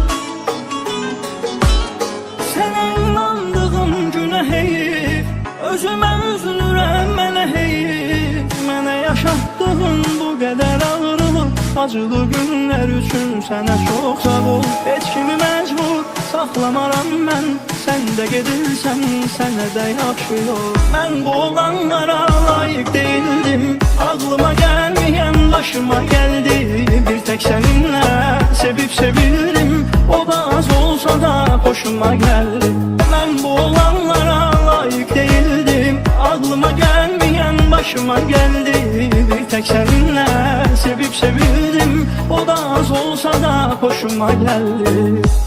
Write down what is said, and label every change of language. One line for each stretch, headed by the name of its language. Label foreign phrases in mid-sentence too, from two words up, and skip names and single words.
Azerbaijani: Özüm Özümə üzülürəm mənə heyif, mənə yaşatdığın bu qədər ağrılıq, acılı günlər üçün sənə çox sağ ol. Heç kimi məcbur saxlamaram mən, sən də gedirsən, sənə də yaxşı yol. Mən bu olanlara layiq değildim, ağlıma gəlməyən başıma gəldi.
Turkish: Bir tek seninle sevip sevildim, o da az olsa da hoşuma geldi. Ben bu olanlara layık değildim, aklıma gelmeyen başıma geldi. Bir tek seninle sevip sevildim, o da az olsa da hoşuma geldi.